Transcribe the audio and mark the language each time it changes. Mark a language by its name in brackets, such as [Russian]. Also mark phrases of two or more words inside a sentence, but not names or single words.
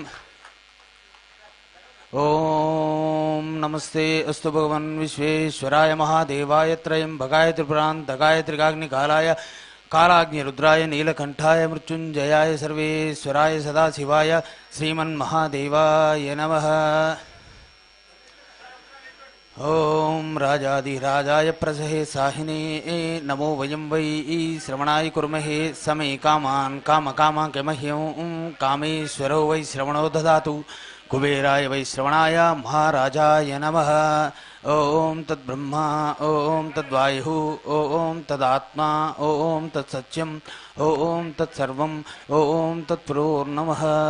[Sanskrit] ओम नमस्ते अस्तु भगवन् विश्वेश्वराय महादेवाय त्रयंबकाय त्रिपुरान्तकाय त्रिकाग्निकालाय कालाग्निरुद्राय नीलकंठाय मृत्युंजयाय सर्वेश्वराय सदाशिवाय श्रीमन्महादेवाय नमः। ఓం రాజాదిరాజాయ ప్రసహే సాహినే నమో వయం వై శ్రవణాయ కుర్మహే సమే కామాన్ కామకామాంకమహ్యం కామేశ్వరో వై శ్రవణో దదాతు కుబేరాయ వై శ్రవణాయ మహారాజాయ నమః. ఓం తద్బ్రహ్మ ఓం తద్వాయు ఓం తదాత్మా ఓం తత్సత్యం ఓం తత్సర్వం ఓం తత్పురోర్నమః.